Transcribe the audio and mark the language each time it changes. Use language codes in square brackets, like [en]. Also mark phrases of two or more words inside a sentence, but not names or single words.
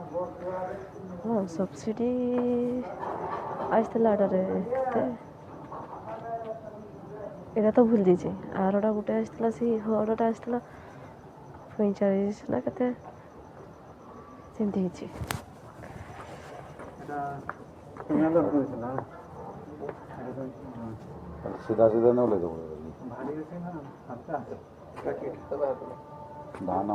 [or] ହଁ ସବସିଡ଼ି ଆସିଥିଲା ଏଟାରେ କେତେ ଏଇଟା ତ ଭୁଲି ଯାଇଛି ଆରଟା ଗୋଟେ ଆସିଥିଲା ସେଇ ହରଟା ଆସିଥିଲା 45 ନା କେତେ ସେମିତି ହେଇଛି। [bn] এটা সিঙ্গেল হয়েছিল না [or] ସିଧା ସିଧା ନେଲେ ଦେବ [bn] ভারী আছে না হালকা আছে [or] ଧାନ